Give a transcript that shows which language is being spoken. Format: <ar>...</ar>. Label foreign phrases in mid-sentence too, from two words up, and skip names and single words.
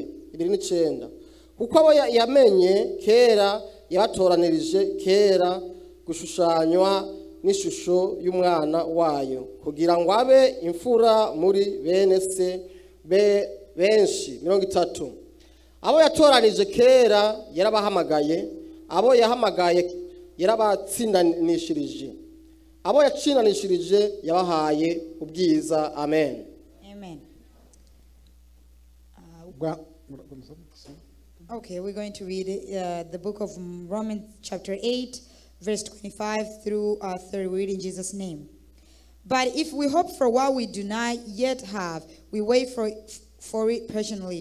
<rw>29 kuko abo yamenye kera yabatoranirije kera gushushanywa n'ishusho y'umwana wayo kugira ngo abe imfura muri bene se benshi. 30 abo yatoranije kera yarabahamagaye, abo yahamagaye yarabatsindanishirije, abo yatsindanishirije yabahaye ubwiza. Amen. Amen.</rw> <en>Okay, we're going to read the book of Romans chapter 8 verse 25 through 30. We read in Jesus' name. But if we hope for what we do not yet have, we wait for it patiently.</en>